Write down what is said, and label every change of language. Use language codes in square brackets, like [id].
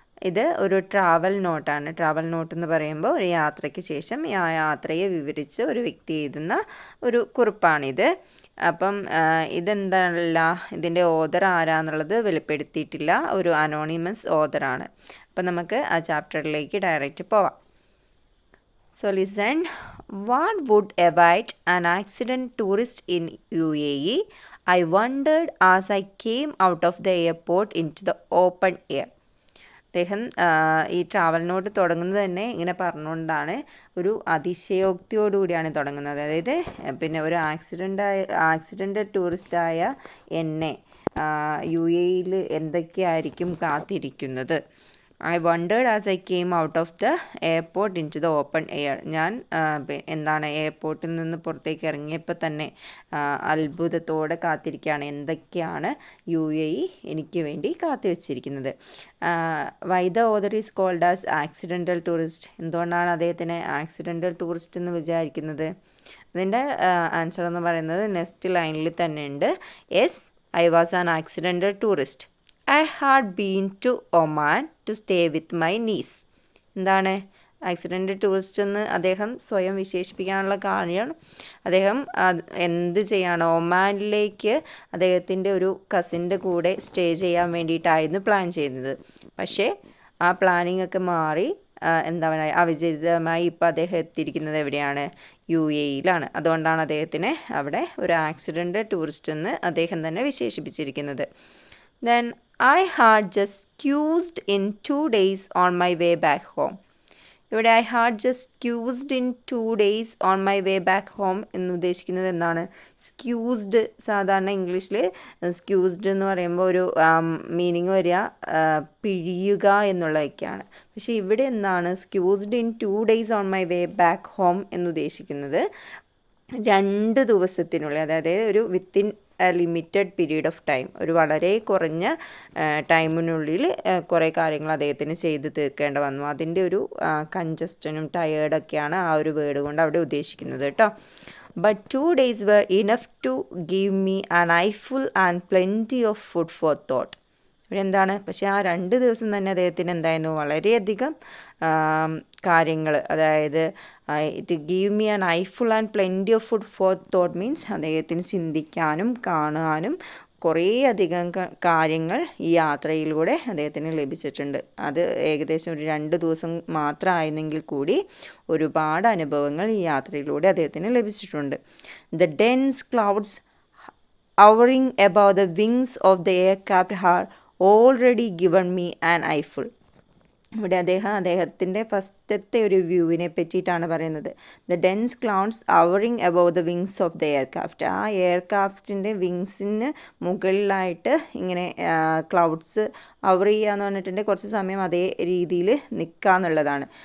[ml] ഇത് ഒരു travel നോട്ടാണ്. Travel not എന്ന് പറയുമ്പോൾ ഒരു യാത്രയ്ക്ക് ശേഷം ആ യാത്രയെ വിവരിച്ച് ഒരു വ്യക്തി എഴുതുന്ന ഒരു കുറിപ്പാണിത്. അപ്പം ഇതെന്തല്ല, ഇതിൻ്റെ ഓതർ ആരാന്നുള്ളത് വെളിപ്പെടുത്തിയിട്ടില്ല, ഒരു അനോണിമസ് ഓതറാണ്. അപ്പം നമുക്ക് ആ ചാപ്റ്ററിലേക്ക് ഡയറക്റ്റ് പോവാം. [en] So listen, what would await an accident tourist in UAE? I wondered as I came out of the airport into the open air. [ml] അദ്ദേഹം ഈ ട്രാവൽ നോട്ട് തുടങ്ങുന്നത് തന്നെ ഇങ്ങനെ പറഞ്ഞുകൊണ്ടാണ്, ഒരു അതിശയോക്തിയോടുകൂടിയാണ് തുടങ്ങുന്നത്. അതായത് പിന്നെ ഒരു ആക്സിഡൻ്റ് ടൂറിസ്റ്റായ എന്നെ UAEയിൽ എന്തൊക്കെയായിരിക്കും കാത്തിരിക്കുന്നത്. [en] I wondered as I came out of the airport into the open air. [ml] ഞാൻ എയർപോർട്ടിൽ നിന്ന് പുറത്തേക്ക് ഇറങ്ങിയപ്പോൾ തന്നെ അത്ഭുതത്തോടെ കാത്തിരിക്കുകയാണ്, എന്തൊക്കെയാണ് UAE എനിക്ക് വേണ്ടി കാത്തുവച്ചിരിക്കുന്നത്. [en] Why the author is called as accidental tourist. [ml] എന്തുകൊണ്ടാണ് അദ്ദേഹത്തിന് ആക്സിഡൻ്റൽ ടൂറിസ്റ്റ് എന്ന് വിചാരിക്കുന്നത്? അതിൻ്റെ ആൻസർ എന്ന് പറയുന്നത് നെക്സ്റ്റ് ലൈനിൽ തന്നെ ഉണ്ട്. [en] Yes, I was an accidental tourist. I had been to Oman to stay with my niece. [ml] എന്താണ് ആക്സിഡൻ്റ് ടൂറിസ്റ്റ് എന്ന് അദ്ദേഹം സ്വയം വിശേഷിപ്പിക്കാനുള്ള കാര്യം, അദ്ദേഹം എന്ത് ചെയ്യാണ്, ഒമാനിലേക്ക് അദ്ദേഹത്തിൻ്റെ ഒരു കസിൻ്റെ കൂടെ സ്റ്റേ ചെയ്യാൻ വേണ്ടിയിട്ടായിരുന്നു പ്ലാൻ ചെയ്യുന്നത്. പക്ഷേ ആ പ്ലാനിങ് ഒക്കെ മാറി അവിചാരിതമായി ഇപ്പോൾ അദ്ദേഹം എത്തിയിരിക്കുന്നത് എവിടെയാണ്? UAEയിലാണ്. അതുകൊണ്ടാണ് അദ്ദേഹത്തിനെ അവിടെ ഒരു ആക്സിഡൻ്റ് ടൂറിസ്റ്റ് എന്ന് അദ്ദേഹം തന്നെ വിശേഷിപ്പിച്ചിരിക്കുന്നത്. [en] Then I had just cruised in 2 days on my way back home. ഇവിടെ I had just cruised in 2 days on my way back home [ml] എന്ന് ഉദ്ദേശിക്കുന്നത് എന്താണ്? സ്ക്യൂസ്ഡ്, സാധാരണ ഇംഗ്ലീഷിൽ സ്ക്യൂസ്ഡ് എന്ന് പറയുമ്പോൾ ഒരു മീനിങ് വരിക പിഴിയുക എന്നുള്ളതൊക്കെയാണ്. പക്ഷേ ഇവിടെ എന്താണ് സ്ക്യൂസ്ഡ് [en] in 2 days on my way back home [ml] എന്ന് ഉദ്ദേശിക്കുന്നത് 2 ദിവസത്തിനുള്ളിൽ, അതായത് ഒരു [en] within limited period of time, [ml] ഒരു വളരെ കുറഞ്ഞ ടൈമിനുള്ളിൽ കുറേ കാര്യങ്ങൾ അദ്ദേഹത്തിന് ചെയ്ത് തീർക്കേണ്ടി വന്നു. അതിൻ്റെ ഒരു കൺജസ്റ്റനും ടയേർഡൊക്കെയാണ് ആ ഒരു വേർഡ് കൊണ്ട് അവിടെ ഉദ്ദേശിക്കുന്നത് കേട്ടോ. [en] But 2 days were enough to give me an eyeful and plenty of food for thought. [ml] ഇവിടെ എന്താണ്, പക്ഷേ ആ 2 ദിവസം തന്നെ അദ്ദേഹത്തിന് എന്തായിരുന്നു, വളരെയധികം കാര്യങ്ങൾ, അതായത് [en] it give me an eyeful and plenty of food for thought [ml] means അദ്ദേഹത്തിന് ചിന്തിക്കാനും കാണാനും കുറേയധികം കാര്യങ്ങൾ ഈ യാത്രയിലൂടെ അദ്ദേഹത്തിന് ലഭിച്ചിട്ടുണ്ട്. അത് ഏകദേശം ഒരു 2 ദിവസം മാത്രമായിരുന്നെങ്കിൽ കൂടി ഒരുപാട് അനുഭവങ്ങൾ ഈ യാത്രയിലൂടെ അദ്ദേഹത്തിന് ലഭിച്ചിട്ടുണ്ട്. [en] The dense clouds hovering above the wings of the aircraft had already given me an eyeful. [ml] ഇവിടെ അദ്ദേഹത്തിൻ്റെ ഫസ്റ്റത്തെ ഒരു വ്യൂവിനെ പറ്റിയിട്ടാണ് പറയുന്നത്. [en] The dense clouds hovering above the wings of the aircraft. [ml] ആ എയർക്രാഫ്റ്റിൻ്റെ വിങ്സിന് മുകളിലായിട്ട് ഇങ്ങനെ ക്ലൗഡ്സ് അവർ ചെയ്യാന്ന് പറഞ്ഞിട്ടുണ്ടെങ്കിൽ കുറച്ച് സമയം അതേ രീതിയിൽ നിൽക്കുക എന്നുള്ളതാണ്.